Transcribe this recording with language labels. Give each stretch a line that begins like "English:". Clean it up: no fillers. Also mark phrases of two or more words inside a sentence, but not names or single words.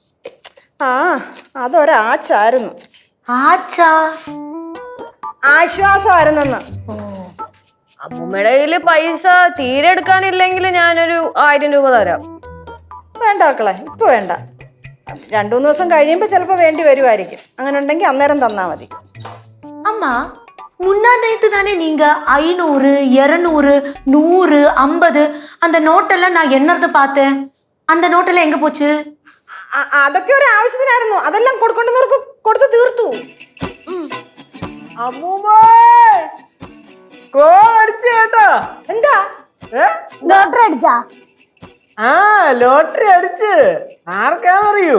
Malayalam: അതൊരാച്ചായിരുന്നു. ആശ്വാസമായിരുന്നെന്ന്. അമ്മൂമ്മയുടെ കയ്യില് പൈസ തീരെ എടുക്കാനില്ലെങ്കിൽ ഞാനൊരു 1000 രൂപ തരാം. വേണ്ട മക്കളെ, ഇപ്പൊ വേണ്ട. 2-3 ദിവസം കഴിയുമ്പോ ചിലപ്പോ വേണ്ടി വരുമായിരിക്കും. അങ്ങനെ ഉണ്ടെങ്കിൽ അന്നേരം തന്നാ മതി.
Tamil: அம்மா, முன்னா நேத்து தானே நீங்க 500, 200, 100, 50 அந்த நோட்டெல்லாம் நான் எண்ணறது பார்த்தேன். அந்த நோட்டெல்லாம் എങ്ക പോச்சு?
Malayalam: അതൊക്കെ ഒരു ആവശ്യത്തിനായിരുന്നു. അതെല്ലാം കൊടുക്കേണ്ടവർക്ക് കൊടുത്തു തീർത്തു. എന്താ ലോട്ടറി അടിച്ചാ? ലോട്ടറി അടിച്ച് ആർക്കാന്നറിയൂ?